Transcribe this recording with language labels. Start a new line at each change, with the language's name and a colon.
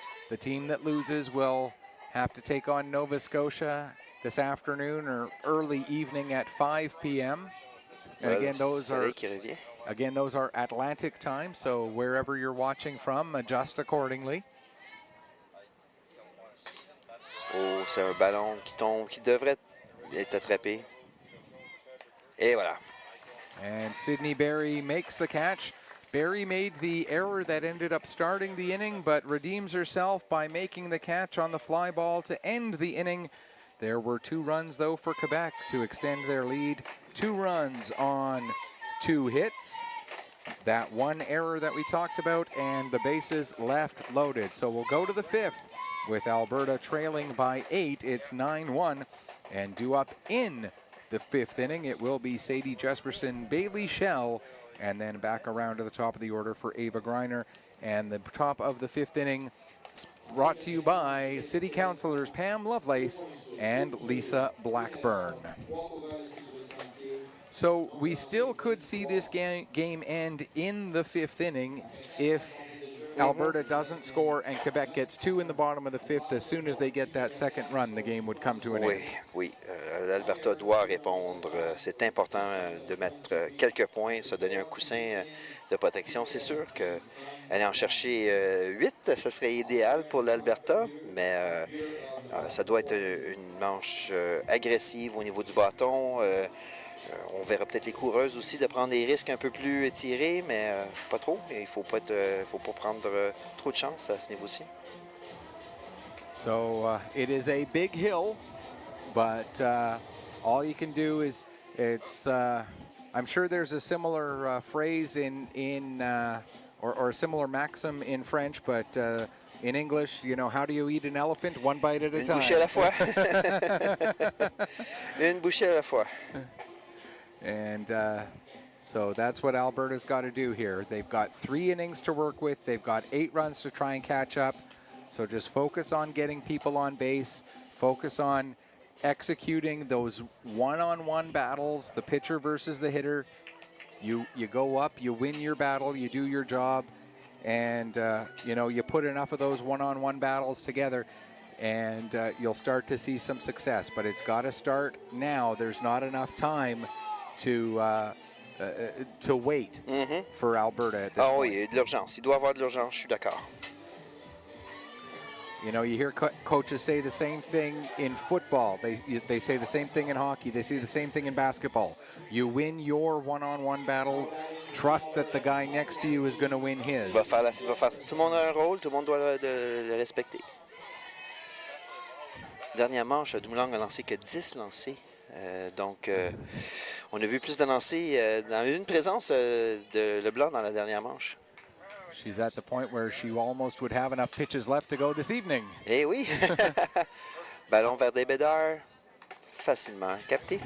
English: The team that loses will have to take on Nova Scotia this afternoon or early evening at 5 p.m. And again, those are Atlantic time, so wherever you're watching from, adjust accordingly.
French: Oh, c'est un ballon qui tombe, qui devrait être attrapé. Et voilà.
English: And Sydney Berry makes the catch. Berry made the error that ended up starting the inning, but redeems herself by making the catch on the fly ball to end the inning. There were 2 runs, though, for Quebec to extend their lead. 2 runs on 2 hits. That 1 error that we talked about, and the bases left loaded. So we'll go to the 5th with Alberta trailing by 8. It's 9-1, and due up in the 5th inning, it will be Sadie Jesperson, Bailey Schell, and then back around to the top of the order for Ava Greiner. And the top of the 5th inning brought to you by City Councilors Pam Lovelace and Lisa Blackburn. So we still could see this game end in the 5th inning if Alberta doesn't score and Quebec gets 2 in the bottom of the 5th. As soon as they get that second run, the game would come to an end.
French: Oui, l'Alberta doit répondre. C'est important de mettre quelques points, se donner un coussin de protection. C'est sûr qu'aller en chercher 8, ça serait idéal pour l'Alberta, mais ça doit être une manche agressive au niveau du bâton. On verra peut-être les coureuses aussi de prendre des risques un peu plus étirés, mais pas trop. Il ne faut pas prendre trop de chance à ce niveau-ci.
English: So it is a big hill, but all you can do is I'm sure there's a similar phrase or a similar maxim in French, but in English, you know, how do you eat an elephant? One bite at a time.
French: Une bouchée à la fois. Une bouchée à la fois.
English: And so that's what Alberta's got to do here. They've got 3 innings to work with. They've got 8 runs to try and catch up. So just focus on getting people on base. Focus on executing those one-on-one battles, the pitcher versus the hitter. You go up, you win your battle, you do your job, and you put enough of those one-on-one battles together, and you'll start to see some success. But it's got to start now. There's not enough time to wait for Alberta at this point.
French: Oui, il y a de l'urgence. Il doit y avoir de l'urgence, je suis d'accord.
English: You know, you hear coaches say the same thing in football. They say the same thing in hockey. They say the same thing in basketball. You win your one-on-one battle. Trust that the guy next to you is going to win his.
French: Tout le monde a un rôle, tout le monde doit le respecter. Dernière manche, Dumoulin a lancé que 10 lancés. Donc, on a vu plus de lancers dans une présence de Leblanc dans la dernière manche.
English: She's at the point where she almost would have enough pitches left to go this evening.
French: Eh oui! Ballon vers des Bédard, facilement capté.